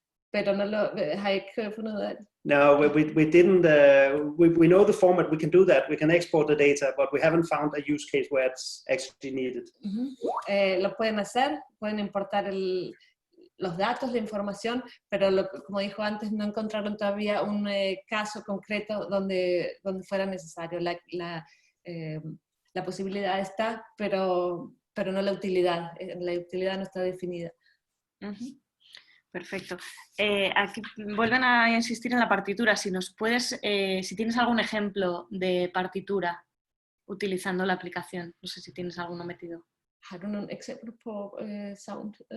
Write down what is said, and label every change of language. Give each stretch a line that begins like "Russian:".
Spanish: Pero no lo
Danish: har ikke fundet ud af det.
English: No, we didn't. We know the format. We can do that. We can export the data, but we haven't found a use case where it's actually needed.
Spanish: Lo pueden hacer, pueden importar los datos, la información, pero como dijo antes, no encontraron todavía un caso concreto donde fuera necesario. La posibilidad está, pero no la utilidad. La utilidad no está definida. Perfecto. Aquí vuelven a insistir en la partitura. Si nos puedes, si tienes algún ejemplo de partitura utilizando la aplicación. No sé si tienes alguno metido.
Danish: Har du nogle eksempler på sound